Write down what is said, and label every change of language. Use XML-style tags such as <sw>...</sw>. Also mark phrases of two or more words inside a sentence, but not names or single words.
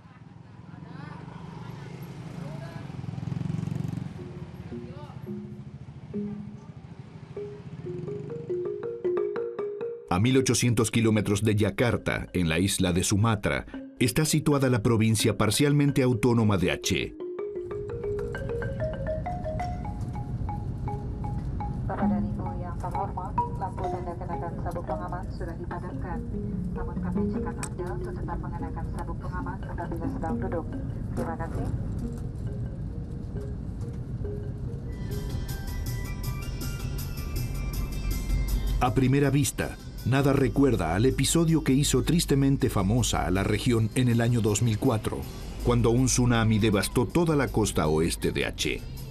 <es>A 1.800 kilómetros de Yakarta, en la isla de Sumatra, está situada la provincia parcialmente autónoma de Aceh.</es> <id>Bapak dan Ibu yang terhormat, lampu tanda kenakan sabuk pengaman sudah dipadamkan. Namun kami ajakan Anda untuk tetap mengenakan sabuk pengaman apabila sedang duduk. Terima kasih.</id> <es>A primera vista, nada recuerda al episodio que hizo tristemente famosa a la región en el año 2004, cuando un tsunami devastó toda la costa oeste de Aceh.</es>